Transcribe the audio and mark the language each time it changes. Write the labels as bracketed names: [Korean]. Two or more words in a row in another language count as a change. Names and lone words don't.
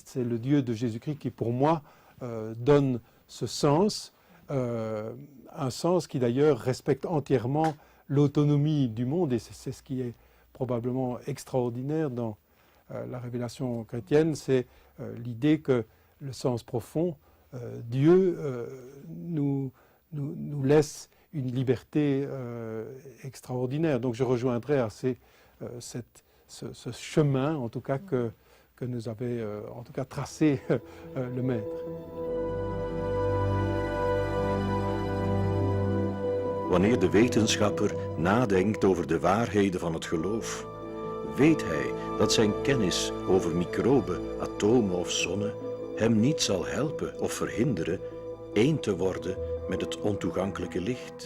[French] C'est le Dieu de Jésus-Christ qui, pour moi, donne ce sens, un sens qui d'ailleurs respecte entièrement l'autonomie du monde, et c'est ce qui est probablement extraordinaire dans la révélation chrétienne, c'est l'idée que le sens profond, Dieu nous laisse une liberté extraordinaire. Donc je rejoindrai assez ce chemin, en tout cas, que nous avait en tout cas tracé le maître. [Dutch] Wanneer de wetenschapper nadenkt over de waarheden van het geloof, weet hij dat zijn kennis over microben, atomen of zonnen hem niet zal helpen of verhinderen één te worden met het ontoegankelijke licht.